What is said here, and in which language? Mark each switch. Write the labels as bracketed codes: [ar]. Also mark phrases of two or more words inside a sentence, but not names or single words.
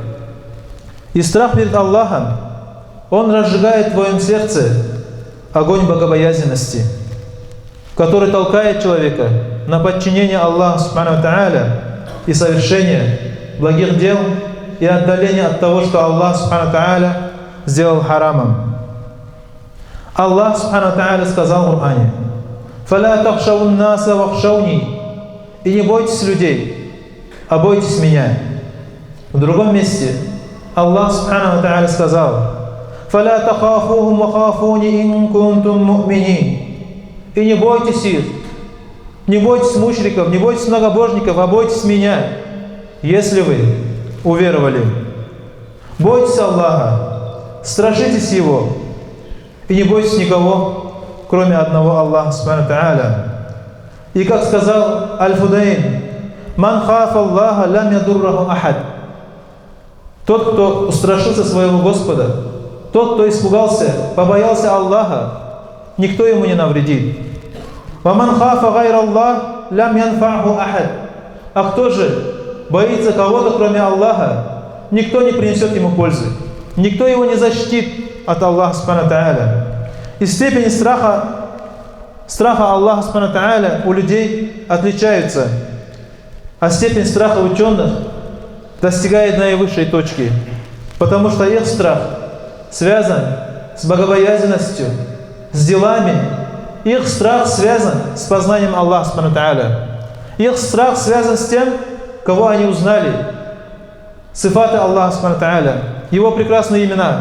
[ru] И страх перед Аллахом, он разжигает в твоем сердце огонь богобоязненности, который толкает человека на подчинение Аллаху [ar] سبحانه وتعالى [ru] и совершение благих дел и отдаление от того, что Аллах [ar] سبحانه وتعالى [ru] сделал харамом. Аллах [ar] سبحانه وتعالى [ru] сказал в Коране: [ar] «فلا تخشوا الناس واخشون». [ru] И не бойтесь людей, а бойтесь меня. В другом месте Аллах [ar] سبحانه وتعالى [ru] сказал: [ar] «فلا تخافوهم وخافون إن كنتم مؤمنين». [ru] И не бойтесь их, не бойтесь мушриков, не бойтесь многобожников, а бойтесь меня, если вы уверовали. Бойтесь Аллаха, страшитесь Его, и не бойтесь никого, кроме одного Аллаха [ar] سبحانه وتعالى. [ru] И как сказал Аль-Фудайн: [ar] «من خاف الله لم يضره أحد». [ru] Тот, кто устрашился своего Господа, тот, кто испугался, побоялся Аллаха, никто ему не навредит. [ar] «ومن خاف غير الله لم ينفعه أحد». [ru] А кто же боится кого-то, кроме Аллаха, никто не принесет ему пользы, никто его не защитит от Аллаха [ar] سبحانه وتعالى. [ru] И степени страха Аллаха [ar] سبحانه وتعالى [ru] у людей отличаются, а степень страха ученых достигает наивысшей точки, потому что их страх связан с богобоязненностью, с делами, их страх связан с познанием Аллаха [ar] سبحانه وتعالى, [ru] их страх связан с тем, кого они узнали, сифаты Аллаха [ar] سبحانه وتعالى, [ru] Его прекрасные имена.